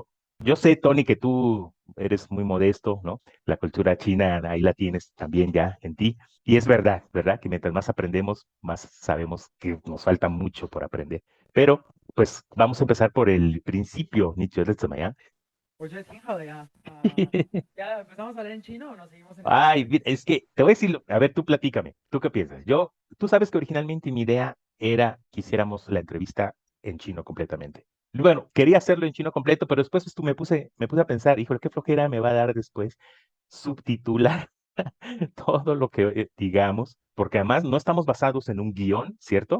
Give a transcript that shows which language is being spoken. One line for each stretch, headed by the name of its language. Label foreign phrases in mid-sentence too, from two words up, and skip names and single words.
Spanish: Yo sé, Tony, que tú eres muy modesto, ¿no? La cultura china ahí la tienes también ya en ti. Y es verdad, ¿verdad? Que mientras más aprendemos, más sabemos que nos falta mucho por aprender. Pero, pues, vamos a empezar por el principio, Nietzsche de Mayan.
Chinese: 我觉得挺好的呀。
Spanish: ¿Ya empezamos a hablar en chino o nos seguimos en español? Ay, es que te voy a decir, a ver, tú platícame, ¿tú qué piensas? Tú sabes que originalmente mi idea era que hiciéramos la entrevista en chino completamente. Bueno, quería hacerlo en chino completo, pero después tú me puse a pensar, híjole, qué flojera me va a dar después subtitular todo lo que digamos, porque además no estamos basados en un guión, ¿cierto?